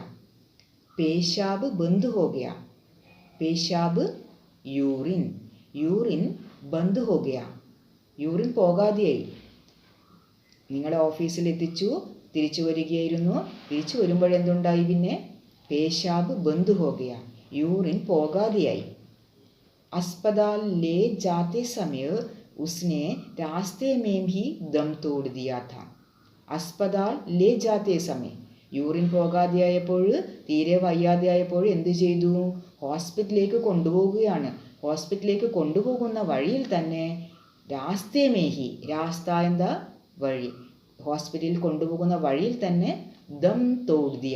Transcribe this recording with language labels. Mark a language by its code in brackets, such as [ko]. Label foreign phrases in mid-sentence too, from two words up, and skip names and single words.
[hi] पेशाब बंद हो गया. पेशाब यूरिन बंद हो गया. [ml] യൂറിൻ പോകാതെയായി. നിങ്ങളെ ഓഫീസിൽ എത്തിച്ചു, തിരിച്ചു വരികയായിരുന്നു. തിരിച്ചു വരുമ്പോഴെന്തുണ്ടായി? [hi] പിന്നെ पेशाब बंद हो गया, [ml] യൂറിൻ പോകാതെയായി. [hi] अस्पताल ले जाते समय उसने रास्ते में भी दम तोड़ दिया था. अस्पताल ले जाते समय, [ml] യൂറിൻ പോകാതെയായപ്പോൾ, തീരെ വയ്യാതെയായപ്പോൾ എന്ത് ചെയ്തു? ഹോസ്പിറ്റലിലേക്ക് കൊണ്ടുപോകുകയാണ്. ഹോസ്പിറ്റലിലേക്ക് കൊണ്ടുപോകുന്ന വഴിയിൽ തന്നെ [hi] रास्ते में ही, [ml] രാസ്ത എന്താ? വഴി. ഹോസ്പിറ്റലിൽ കൊണ്ടുപോകുന്ന വഴിയിൽ തന്നെ [hi] दम तोड़ दिया.